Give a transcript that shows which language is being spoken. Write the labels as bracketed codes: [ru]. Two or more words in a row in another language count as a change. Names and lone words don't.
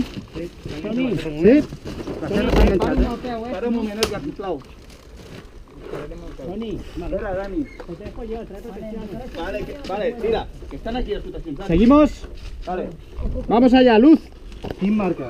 [ca] Sí? Sí. Para un moment, Edgar, sisplau. Toni, Espera, Dani. [es] te dejo yo, trae protección. [ca] Vale, tira. Que estan aquí les proteccions. Dani. [es] Seguimos. Vale. Vamos allá, luz. [ca] Quin marca?